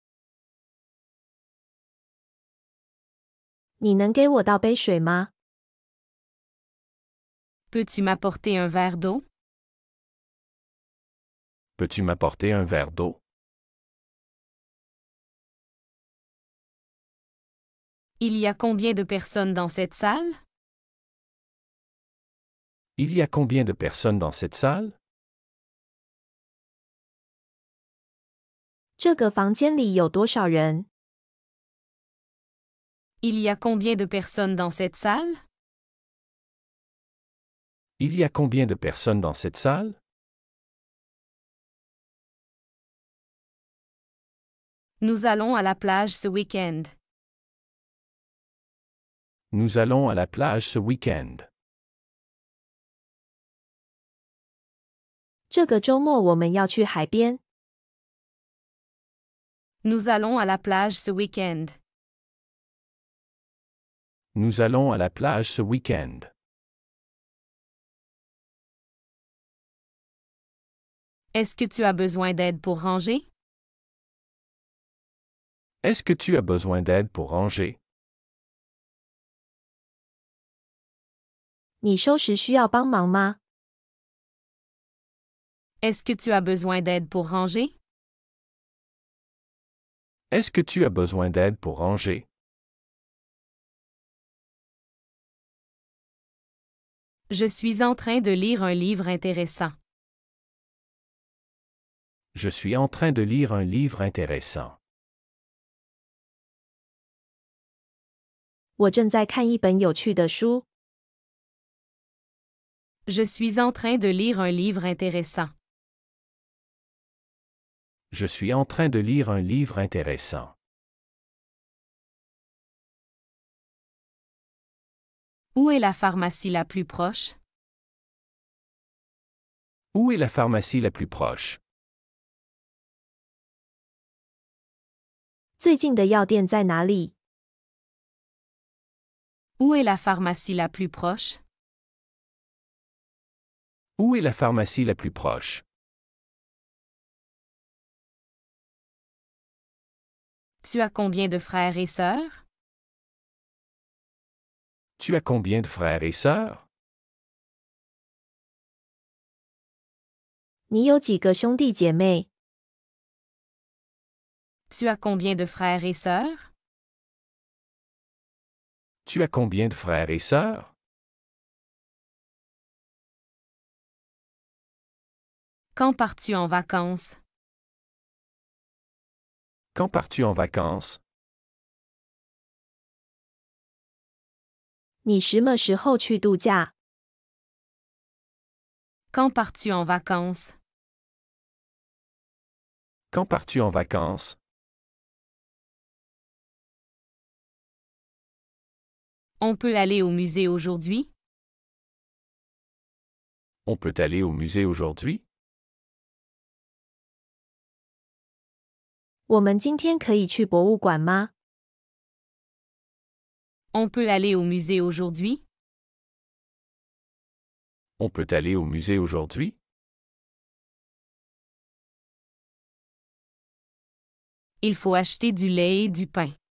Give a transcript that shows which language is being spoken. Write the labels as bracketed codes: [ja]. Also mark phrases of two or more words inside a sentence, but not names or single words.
[zh] 你能给我倒杯水吗？ [fr] Peux-tu m'apporter un verre d'eau? Peux-tu m'apporter un verre d'eau? Il y a combien de personnes dans cette salle? Il y a combien de personnes dans cette salle? [zh] 这个房间里有多少人？ [fr] Il y a combien de personnes dans cette salle? Il y a combien de personnes dans cette salle? Nous allons à la plage ce week-end. Nous allons à la plage ce week-end. [zh] 这个周末我们要去海边。 [fr] Nous allons à la plage ce week-end. Nous allons à la plage ce week-end. Est-ce que tu as besoin d'aide pour ranger? Est-ce que tu as besoin d'aide pour ranger? [zh] 你收拾需要帮忙吗？ [fr] Est-ce que tu as besoin d'aide pour ranger? Est-ce que tu as besoin d'aide pour ranger? Je suis en train de lire un livre intéressant. Je suis en train de lire un livre intéressant. [zh] 我正在看一本有趣的书。 [fr] Je suis en train de lire un livre intéressant. Je suis en train de lire un livre intéressant. Où est la pharmacie la plus proche? Où est la pharmacie la plus proche? [zh] 最近的药店在哪里？ [fr] Où est la pharmacie la plus proche? Où est la pharmacie la plus proche? Tu as combien de frères et sœurs? Tu as combien de frères et sœurs? [zh] 你有几个兄弟姐妹？ [fr] Tu as combien de frères et sœurs? Tu as combien de frères et sœurs? Quand pars-tu en vacances? Quand pars-tu en vacances? [zh] 你什么时候去度假？ [fr] Quand pars-tu en vacances? Quand pars-tu en vacances? On peut aller au musée aujourd'hui? On peut aller au musée aujourd'hui? [zh] 我们今天可以去博物馆吗？ [fr] On peut aller au musée aujourd'hui? On peut aller au musée aujourd'hui? Il faut acheter du lait et du pain.